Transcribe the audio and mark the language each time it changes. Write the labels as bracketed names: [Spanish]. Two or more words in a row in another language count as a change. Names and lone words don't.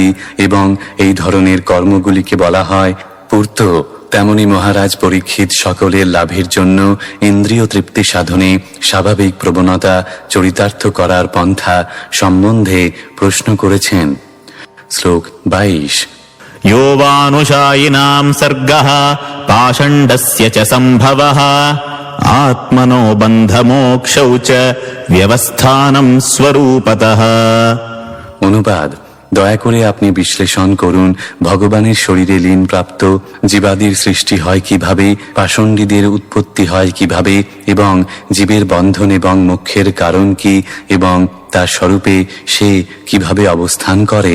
[Bangla] এবং এই ধরনের কর্মগুলিকে বলা হয় পূর্ত। তেমনি মহারাজ পরীক্ষিত সকলের লাভের জন্য ইন্দ্রিয় তৃপ্তি সাধনে স্বাভাবিক প্রবণতা চরিতার্থ করার পন্থা সম্বন্ধে প্রশ্ন করেছেন। শ্লোক 22। [Sanskrit] यो वानुषायिनां सर्गः पाषण्डस्य च सम्भवः आत्मनो बन्धमोक्षौ च व्यवस्थानं स्वरूपतः। [Bangla] অনুবাদ: দয়া করে আপনি বিশ্লেষণ করুন, ভগবানের শরীরে লীন প্রাপ্ত জীবাদির সৃষ্টি হয় কিভাবে, পাষণ্ডীদের উৎপত্তি হয় কিভাবে, এবং জীবের বন্ধন এবং মোক্ষের কারণ কি, এবং তার স্বরূপে সে কিভাবে অবস্থান করে।